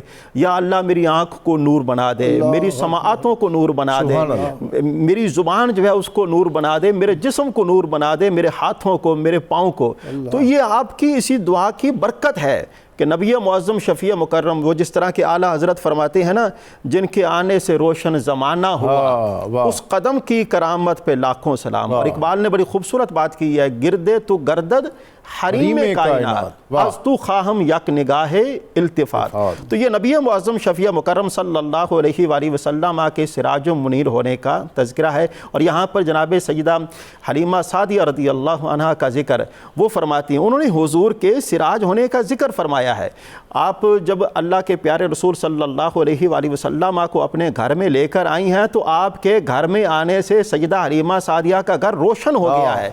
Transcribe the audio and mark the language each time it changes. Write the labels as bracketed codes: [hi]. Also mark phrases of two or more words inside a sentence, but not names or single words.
[ur] یا اللہ میری آنکھ کو نور بنا دے، میری سماعتوں کو نور بنا دے، میری زبان جو ہے اس کو نور بنا دے، میرے جسم کو نور بنا دے، میرے ہاتھوں کو، میرے پاؤں کو. تو یہ آپ کی اسی دعا کی برکت ہے کہ نبی معظم شفیع مکرم وہ جس طرح کے اعلیٰ حضرت فرماتے ہیں نا، جن کے آنے سے روشن زمانہ ہوا، اس قدم کی کرامت پہ لاکھوں سلام. اور اقبال نے بڑی خوبصورت بات کی ہے، [fa] گردے تو گردد حریم کائنات، از تو خواہم یک نگاہ التفات. [ur] تو یہ نبی معظم شفیع مکرم [ar] صلی اللہ علیہ وآلہ وسلم [ur] کے سراج منیر ہونے کا تذکرہ ہے. اور یہاں پر جناب سیدہ حلیمہ سعدیہ [ar] رضی اللہ عنہا [ur] کا ذکر وہ فرماتی ہیں. انہوں نے حضور کے سراج ہونے کا ذکر فرمایا ہے. آپ جب اللہ کے پیارے رسول [ar] صلی اللہ علیہ وآلہ وسلم [ur] کو اپنے گھر میں لے کر آئی ہیں تو آپ کے گھر میں آنے سے سیدہ حلیمہ سعدیہ کا گھر روشن ہو گیا ہے.